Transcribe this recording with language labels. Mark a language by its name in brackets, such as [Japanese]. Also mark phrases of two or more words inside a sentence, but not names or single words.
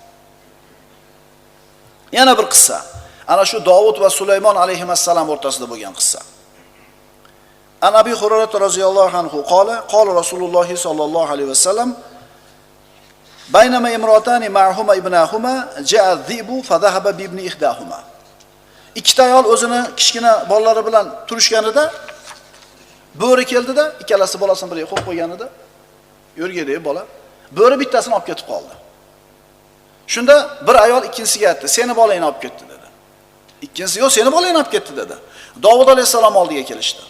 [Uzbek] Yana bir qissa. Ana shu Davud va Sulaymon alayhimassalam o'rtasida bo'lgan qissa. [Arabic] عن أبي هريرة رضي الله عنه قال رسول الله صلى الله عليه وسلم بينما امرأتان معهما ابناهما جاء الذئب فذهب بابن إحداهما. [Uzbek] Ikkita ayol o'zini kichkina bolalari bilan turishganida bo'ri keldida, ikkalasi bolasini birga qo'yib qo'yganida, yo'rgidagi bola bo'ri bittasini olib ketib qoldi. Shunda bir ayol ikkinchisiga aytdi: "Seni bolangni olib ketdi" dedi. Ikkinchisi: "Yo'q, seni bolangni olib ketdi" dedi. Davud alayhisalom oldiga kelishdi.